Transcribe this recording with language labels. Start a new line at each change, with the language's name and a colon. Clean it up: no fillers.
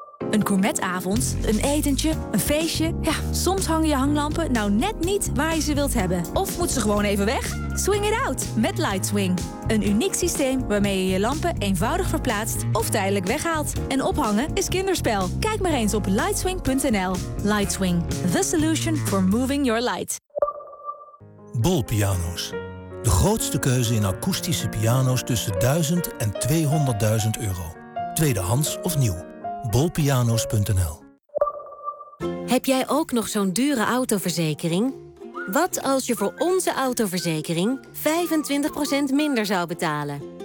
Dutch: Een gourmetavond, een etentje, een feestje. Ja, soms hangen je hanglampen nou net niet waar je ze wilt hebben. Of moet ze gewoon even weg?
English: Swing it out
Dutch: met LightSwing. Een uniek systeem waarmee je je lampen eenvoudig verplaatst of tijdelijk weghaalt. En ophangen is kinderspel. Kijk maar eens op LightSwing.nl.
English: LightSwing, the solution for moving your light.
Dutch: Bol Piano's. De grootste keuze in akoestische piano's tussen 1000 en 200.000 euro. Tweedehands of nieuw. bolpianos.nl. Heb jij ook nog zo'n dure autoverzekering? Wat als je voor onze autoverzekering 25% minder zou betalen?